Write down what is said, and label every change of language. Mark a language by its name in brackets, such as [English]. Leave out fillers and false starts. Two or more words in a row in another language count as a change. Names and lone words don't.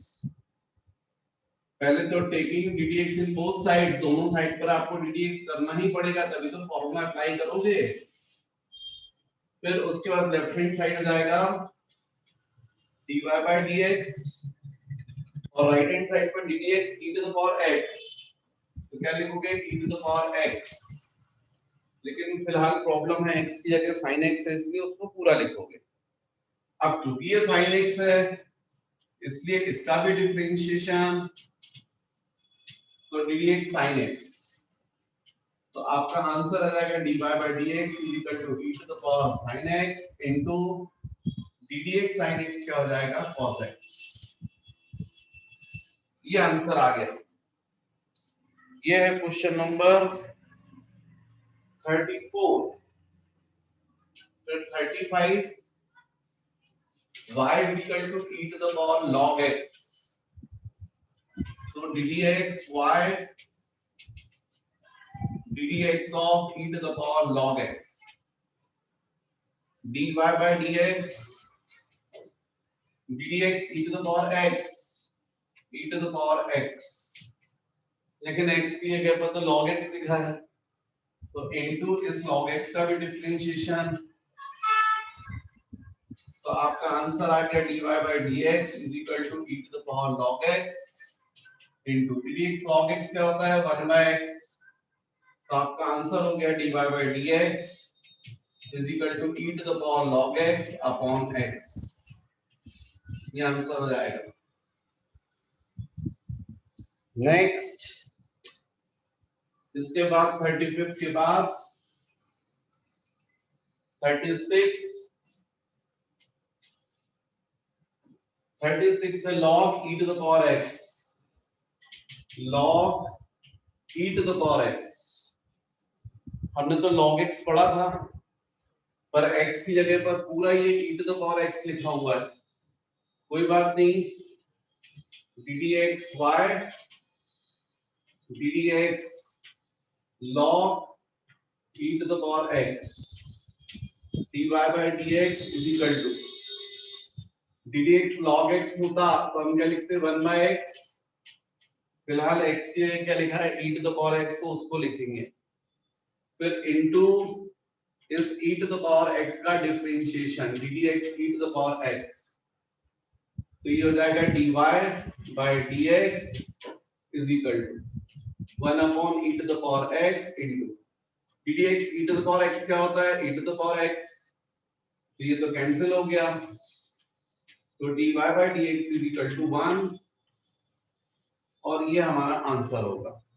[Hindi] पहले तो [English] taking d d x in both side, [Hindi] दोनों साइड पर आपको [English] d d x [Hindi] करना ही पड़ेगा, तभी तो [English] formula apply [Hindi] करोगे। फिर उसके बाद [English] left hand side [Hindi] हो जाएगा [English] dy by dx और right hand side पर ddx e to the power x। [Hindi] तो क्या लिखोगे [English] e to the power x, [Hindi] लेकिन फिलहाल प्रॉब्लम है x की जगह [English] sin x [Hindi] है, इसलिए उसको पूरा लिखोगे। अब चूंकि ये [English] sin x [Hindi] है इसलिए इसका भी डिफरेंशिएशन, तो [English] ddx sin x, [Hindi] तो आपका आंसर आ जाएगा [English] dy by dx is equal to e to the power sin x into ddx sin x [Hindi] क्या हो जाएगा [English] cos x। [Hindi] ये आंसर आ गया। ये है [English] question number [Hindi] 34। [English] फिर 35 y is equal to e to the power log x, तो ddx y ddx of e to the power log x, dy by dx ddx e to the power x e to the power x, [Hindi] लेकिन x की जगह पर तो [English] log x [Hindi] लिखा है, तो [English] into इस log x [Hindi] का भी डिफरेंशिएशन, तो आपका आंसर आ गया [English] dy by dx is equal to e to the power log x into dx log x [Hindi] क्या होता है [English] 1 by x, [Hindi] तो आपका आंसर हो गया [English] dy by dx is equal to e to the power log x upon x। [Hindi] ये आंसर हो जाएगा। [English] नेक्स्ट, [Hindi] इसके बाद 35 के बाद 36 है [English] log e to the power x, log e to the power x। [Hindi] हमने तो [English] log x [Hindi] पढ़ा था, पर x की जगह पर पूरा ये [English] e to the power x [Hindi] लिखा हुआ है, कोई बात नहीं, [English] ddx y ddx log e to the power x dy by dx is equal to ddx log x [Hindi] होता तो हम क्या लिखते [English] 1 by x, [Hindi] फिलहाल x की जगह क्या लिखा है [English] e to the power x, [Hindi] तो उसको लिखेंगे। [English] फिर into इस e to the power x [Hindi] का डिफरेंशिएशन [English] ddx e to the power x, [Hindi] तो ये हो जाएगा [English] dy by dx is equal to 1 upon e to the power x into ddx e to the power x [Hindi] क्या होता है [English] e to the power x, [Hindi] तो ये तो कैंसिल हो गया, तो [English] dy by dx is equal to 1 [Hindi] और ये हमारा आंसर होगा।